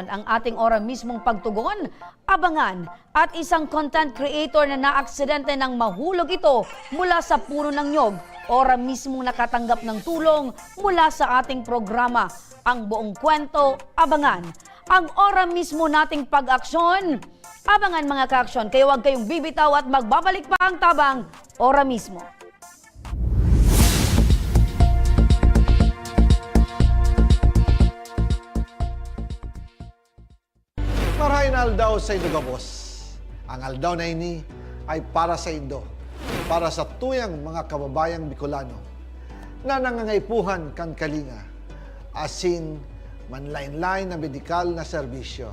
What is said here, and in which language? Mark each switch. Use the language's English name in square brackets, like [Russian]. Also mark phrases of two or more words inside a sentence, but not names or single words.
[Filipino] Ang ating Ora mismong pagtugon, abangan. At isang [English] content creator [Filipino] na naaksidente ng mahulog ito mula sa puno ng nyog. Ora mismong nakatanggap ng tulong mula sa ating programa. Ang buong kwento, abangan. Ang Ora mismo nating pag-aksyon, abangan mga kaaksyon. Kaya huwag kayong bibitaw at magbabalik pa ang Tabang Ora mismo. [Bikol] Marahin aldaw sa Indo Gabos. Ang aldaw na ini ay para sa Indo, para sa tuyang mga kababayang Bicolano na nangangaipuhan kan kalinga, asin manlain-lain na medikal na serbisyo.